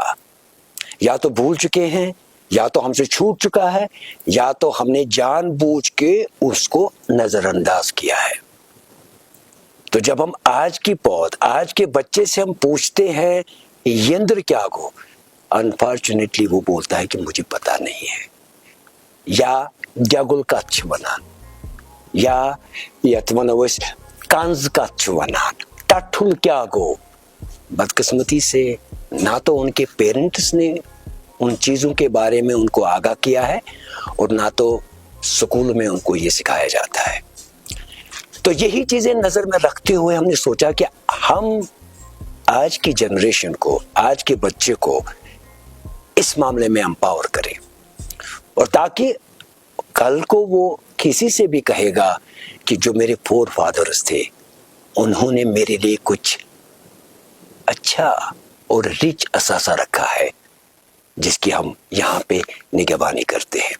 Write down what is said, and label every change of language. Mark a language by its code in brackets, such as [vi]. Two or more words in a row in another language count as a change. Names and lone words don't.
[ur] یا تو بھول چکے ہیں، یا تو ہم سے چھوٹ چکا ہے، یا تو ہم نے جان بوجھ کے اس کو نظر انداز کیا ہے. تو جب ہم آج کی پود، آج کے بچے سے ہم پوچھتے ہیں [ks] یندر کیا گو، [ur] انفارچونیٹلی وہ بولتا ہے کہ مجھے پتا نہیں ہے، [ks] یا جگل کت چھ ونان، یا یت ونو اس کنز کت چھ ونان، ٹٹھل کیا گو. [ur] بدقسمتی سے نہ تو ان کے پیرنٹس نے ان چیزوں کے بارے میں ان کو آگاہ کیا ہے اور نہ تو سکول میں ان کو یہ سکھایا جاتا ہے. تو یہی چیزیں نظر میں رکھتے ہوئے ہم نے سوچا کہ ہم آج کی جنریشن کو، آج کے بچے کو اس معاملے میں امپاور کریں، اور تاکہ کل کو وہ کسی سے بھی کہے گا کہ جو میرے [en] forefathers [ur] تھے انہوں نے میرے لیے کچھ اچھا اور رچ اثاثہ رکھا ہے جس کی ہم یہاں پہ نگہبانی کرتے ہیں.